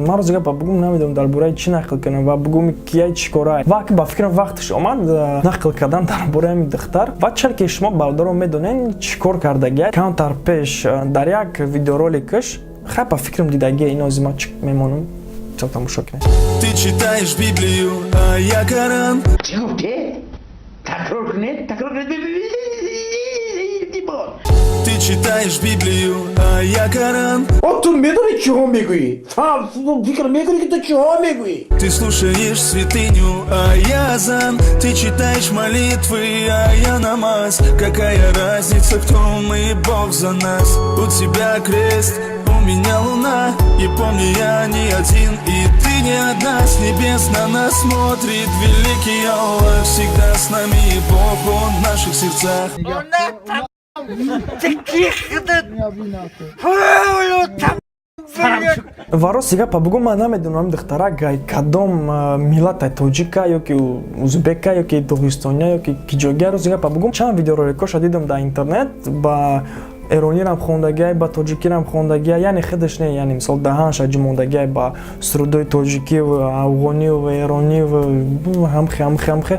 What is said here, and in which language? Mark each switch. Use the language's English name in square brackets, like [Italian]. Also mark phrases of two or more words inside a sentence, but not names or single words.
[Tajik] Ман рости гапа бугӯ намедонам дар бораи чӣ нақл кунам ва бугӯ кия чӣ кора. Ва ба фикрам вақташ омад нақл кардан дар бораи ми духтар. Ва чаре ки шумо бародарон медонен чӣ кор кардагия. Камтар пеш дар як видеороликаш хай ба фикрам дидагия инозима чӣ мемонам. Чо тамошо кунед. [Russian] Ты читаешь Библию, а я Коран. Ты читаешь Библию, а я Коран. [Tajik] Оту медони чиҳо мегӯӣ? Фикр мекунӣ ки ту чиҳо мегӯӣ? [Russian] Ты слушаешь святыню, а я азан. Ты читаешь молитвы, а я намаз. Какая разница, кто мы, Бог за нас. У тебя крест, у меня луна. И помни, я не один, и ты не одна. С небес на нас смотрит великий Аллах. Всегда с нами Бог, Он в наших сердцах. [Tajik] Ва рости гапа бугӯ, ман намедонам духтара кадом миллата тоҷика ёки узбека ёки догистония ёки киҷогия. Рости гапа бугӯ, чанд видеороликоша дидам дар интернет ба эронирам хондагиай, ба тоҷикирам хондагиай, яъне хидаш не, яъне мисол даҳанша ҷумондагиай ба сурудои тоҷикив, афғонив, эронив, ҳамхе.